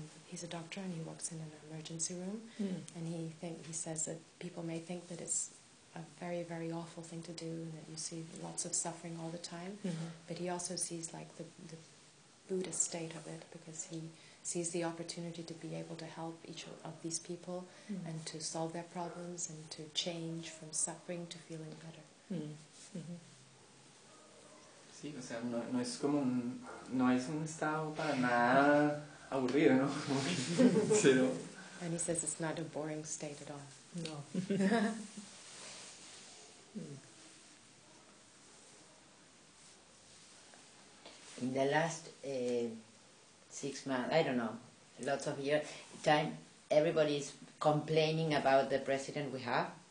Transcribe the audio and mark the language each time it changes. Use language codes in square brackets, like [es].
[en] He's a doctor and he works in an emergency room, and he says that people may think that it's a very, very awful thing to do, and that you see lots of suffering all the time, but he also sees like the Buddhist state of it, because he sees the opportunity to be able to help each of these people and to solve their problems and to change from suffering to feeling better. [es] Sí, o sea, no es como un, no es un estado para nada aburrido, ¿no? Cero. [en] And he says it's not a boring state at all. No. In the last 6 months, I don't know, lots of years, time, everybody's complaining about the president we have.